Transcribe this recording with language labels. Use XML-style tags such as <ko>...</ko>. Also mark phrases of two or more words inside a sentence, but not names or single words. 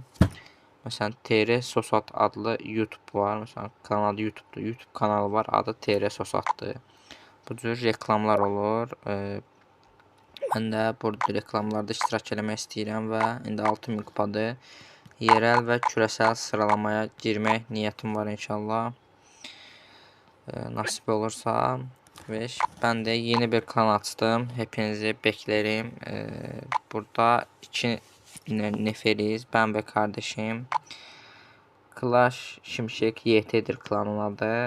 <az>Məsələn TR Sosat adlı YouTube var. Məsələn kanal adı YouTube'dur. YouTube kanalı var. Adı TR Sosatdır. Bu cür reklamlar olur. Mən də burada reklamlarda iştirak eləmək istəyirəm və indi 6000 kupadır.</az> <tr>Yerel və küresel sıralamaya girmək niyetim var inşallah. Nasip olursa. Ve ben de yeni bir kanal açtım. Hepinizi beklerim. Burada iki neferiz. Ben ve kardeşim. Clash Şimşek YT'dir klanın adı.</tr>